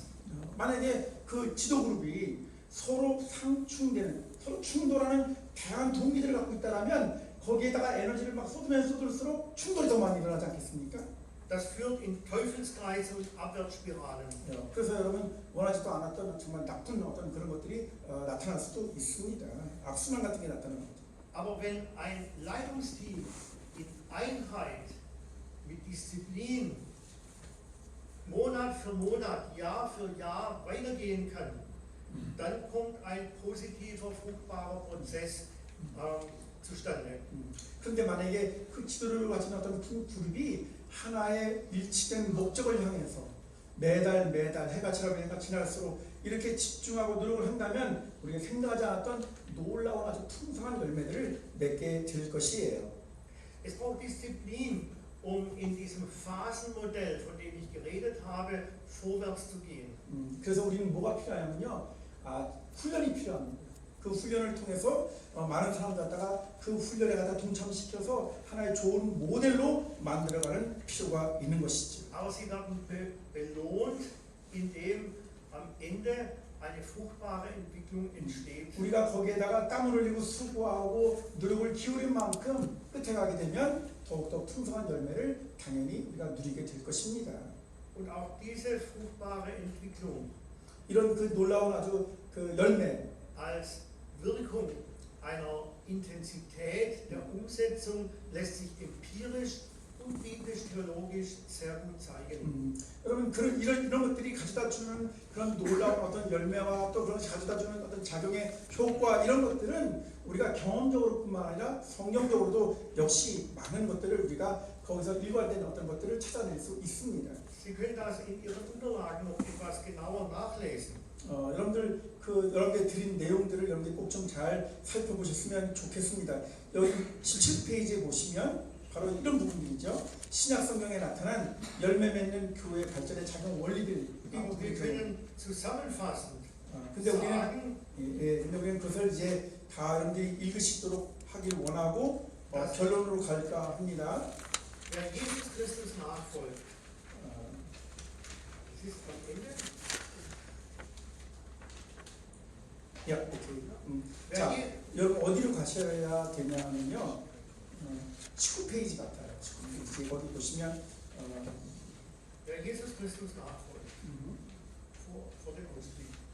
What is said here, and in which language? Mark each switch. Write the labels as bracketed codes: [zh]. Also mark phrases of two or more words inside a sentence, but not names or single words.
[ko] 만약에 그 지도 그룹이 서로 상충되는, 서로 충돌하는 다양한 동기들을 갖고 있다면 거기에다가 에너지를 막 쏟으면 쏟을수록 충돌이 더 많이 일어나지 않겠습니까? [de] Das führt in Teufelskreise und Abwärtsspiralen. [ko] 그래서 여러분 원하지도 않았던 정말 나쁜 어떤 그런 것들이 나타날 수도 있습니다. 악순환 같은 게 나타나는 거죠. [de] Aber wenn ein Leitungsteam in Einheit mit Disziplin Monat für Monat, Jahr für Jahr weitergehen kann, dann kommt ein positiver, fruchtbarer Prozess zustande. [ko] 그런데 만약에 그 지도를 가진 어떤 그룹이 하나의 일치된 목적을 향해서 매달 해가 지날수록 이렇게 집중하고 노력을 한다면 우리가 생각하지 않았던 놀라운 아주 풍성한 열매들을 맺게 될 것이에요. [de] Es braucht Disziplin, in diesem Phasenmodell, von dem ich geredet habe, vorwärts zu gehen. [ko] 그래서 우리는 뭐가 필요하냐면요, 훈련이 필요합니다. 그 훈련을 통해서 많은 사람들 갖다가 그 훈련에 갖다 동참시켜서 하나의 좋은 모델로 만들어가는 필요가 있는 것이죠. [de] Aber sie werden belohnt, indem am Ende eine fruchtbare Entwicklung entsteht. [ko] 우리가 거기에다가 땀을 흘리고 수고하고 노력을 기울인 만큼 끝에 가게 되면 더욱더 풍성한 열매를 당연히 우리가 누리게 될 것입니다. [de] Und auch diese fruchtbare Entwicklung [ko] 이런 그 놀라운 아주 그 열매 [de] als Wirkung einer Intensität der Umsetzung lässt sich empirisch und biblisch-theologisch sehr gut zeigen. [ko] 여러분 이런 것들이 가져다 주는 그런 놀라운 어떤 열매와 또 그런 가져다 주는 어떤 작용의 효과 이런 것들은 우리가 경험적으로뿐만 아니라 성경적으로도 역시 많은 것들을 우리가 거기서 일관된 어떤 것들을 찾아낼 수 있습니다. [de] Sie können das in Ihren Unterlagen noch etwas genauer nachlesen. [ko] 여러분들 여러분께 드린 내용들을 여러분들 꼭 좀 잘 살펴보셨으면 좋겠습니다. 여기 17페이지에 보시면 바로 이런 부분들이죠. 신약 성경에 나타난 열매 맺는 교회 발전의 작용 원리들. [de] Wir können zusammenfassend [ko] 근데 우리는 [de] sagen, [ko] 근데 우리는 그것을 이제 다 여러분들이 읽으시도록 하길 원하고 결론으로 갈까 합니다. [de] wer Jesus Christus nachfolgt, es ist am Ende. [ko] 자, 여러분 어디로 가셔야 되냐면요. 19페이지 같아요. 19페이지 거기 보시면 [de] Wer Jesus Christus nachfolgt, vor dem Ausstieg.